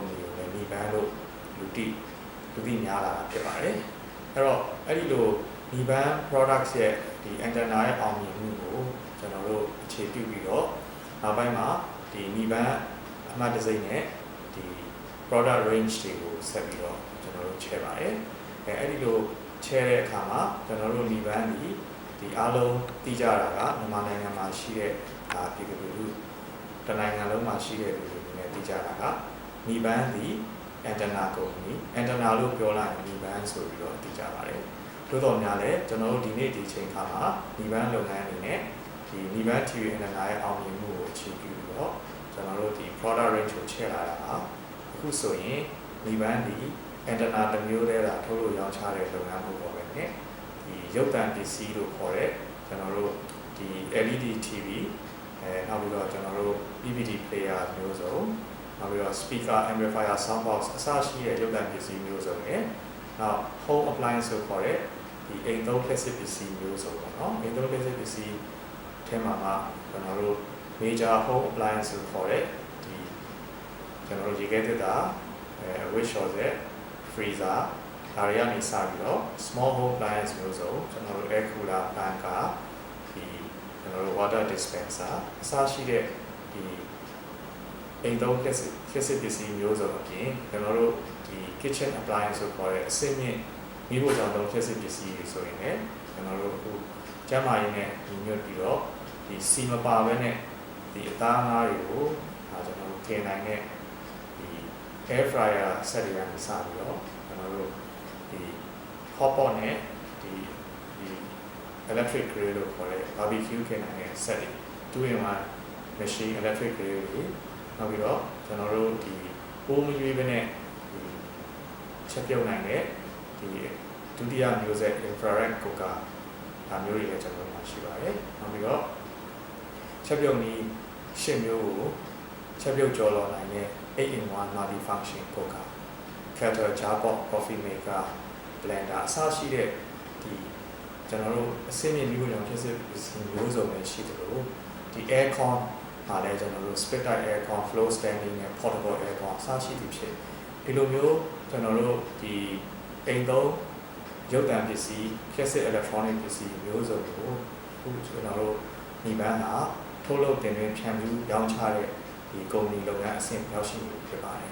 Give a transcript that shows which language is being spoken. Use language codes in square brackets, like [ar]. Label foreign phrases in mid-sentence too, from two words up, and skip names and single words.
[my] ဏီကိုလည်း Niban လို့လူသိများလာတာဖြစ်ပါတယ်အဲ့တော့အဲ့ဒီလို Niban products ရဲ့ဒီ antenna ရဲ့အောင်မြင်မှုကိုကျွန်တော်တို့အခြေပြုပြီးတော့နောက်ပိုင်းမှာဒီ Niban အမှတ်တံဆိပ်နဲ့ဒီ [en] product range [my] တွေကိုဆက်ပြီးတော့ကျွန်တော်တို့ချဲပါတယ်အဲ့ဒီလိုချဲတဲ့အခါမှာကျွန်တော်တို့ Niban ဒီအားလုံးသိကြတာ ကမြန်မာနိုင်ငံမှာရှိတဲ့ပြည်သူလူထုတနိုင်ငံလုံးမှာရှိတဲ့လူတွေနဲ့သိကြတာကNibanဒီ [en] antenna company antenna [my] လို့ပြောလိုက်ရင်Nibanဆိုပြီးတော့သိကြပါတယ်သို့တော်များလည်းကျွန်တော်တို့ဒီနေ့ဒီချိန်ခါမှာNibanလုပ်ငန်းအနေနဲ့ဒီ Niban [en] TV antenna [my] ရဲ့အောင်မြင်မှုကိုအခြေပြုပြီးတော့ကျွန်တော်တို့ဒီ [en] product range [my] ကိုချဲ့ လာတာကအခုဆိုရင် Nibanဒီ antenna တစ်မျိုးတည်းတာထုတ်လို့ရောင်းချတဲ့လုပ်ငန်းမှုပေါ်ပဲနဲ့ဒီရုပ်သံပစ္စည်းလို့ခေါ်တဲ့ကျွန်တော်တို့ဒီ [en] LED TV [my] နောက်ပြီးတော့ကျွန်တော်တို့ [en] PVD player [my] မျိုးစုံနောက်ပြီးတော့ [en] speaker amplifier sound [my] box အစရှိတဲ့ရုပ်သံပစ္စည်းမျိုးစုံနဲ့နောက် [en] home appliance [my] လို့ခေါ်တဲ့ဒီအိမ်သုံးလျှပ်စစ်ပစ္စည်းမျိုးစုံပေါ့နော်အိမ်သုံးလျှပ်စစ်ပစ္စည်းထဲမှာကျွန်တော်တို့ [en] major home appliance [my] လို့ခေါ်တဲ့ဒီကျွန်တော်တို့ရေခဲသစ်တာ [en] wish short [my] ရဲ့ freezerဒါတွေကနေစပြီးတော့ [en] small home appliance [my] မျိုးစုံကျွန်တော်တို့ [en] air cooler [my] fan ကဒီကျွန်တော်တို့ [en] water dispenser [my] အစရှိတဲ့ဒီအိမ်သုံးလျှပ်စစ်ပစ္စည်းမျိုးစုံအပြင်ကျွန်တော်တို့ဒီ [en] kitchen appliance [my] ဆိုခေါ်တဲ့အဆင့်မြင့်မိဖို့ကြောင့်သုံးလျှပ်စစ်ပစ္စည်းတွေဆိုရင်လည်းကျွန်တော်တို့အခုကျန်းမာရေးနဲ့ညီညွတ်ပြီးတော့ဒီစီမပါဘဲနဲ့ဒီအသားငါးတွေကိုကျွန်တော်တို့ထည့်နိုင်တဲ့ဒီ [en] air fryer set [my] တွေကနေစပြီးတော့ကျွန်တော်တို့ဒီ [en] hot pot [my] နဲ့ဒီ [en] electric grill [my] လို့ခေါ်တဲ့ barbecue ခင်းနိုင်တဲ့ set တွေ [en] 2-in-1 machine electric grill [my] တွေနောက်ပြီးတော့ကျွန်တော်တို့ဒီပိုးမရွေးဘဲနဲ့ဒီချက်ပြုတ်နိုင်တဲ့ဒီဒုတိယမျိုးဆက် [en] infrared cooker [my] ဒါမျိုးတွေလည်းကျွန်တော်တို့မှာရှိပါတယ်နောက်ပြီးတော့ချက်ပြုတ်နည်း10မျိုးကိုချက်ပြုတ်ကြော်လွန်နိုင်တဲ့ [en] 8-in-1 multi function cooker kettle jar pot coffee maker blender [my] အစရှိတဲ့ဒီကျွန်တော်တို့အစင်းမြင့်မျိုးရောင်ဖြစ်စစ်မျိုးစုံနဲ့ရှိတယ်လို့ဒီ aircon ဟာလည်းကျွန်တော်တို့ [en] split type aircon floor standing [my] နဲ့ [en] portable aircon [my] အစရှိသည်ဖြစ်ဒီလိုမျိုးကျွန်တော်တို့ဒီအိမ်သုံးရုပ်သံပစ္စည်း [en] classic electronic [my] ပစ္စည်းမျိုးစုံကိုအခုကျွန်တော်တို့Nibanကထုတ်လုပ်တင်သွင်းဖြန့်ဖြူးရောင်းချတဲ့ဒီကုမ္ပဏီလုပ်ငန်းအဆင့်ရောက်ရှိနေဖြစ်ပါတယ်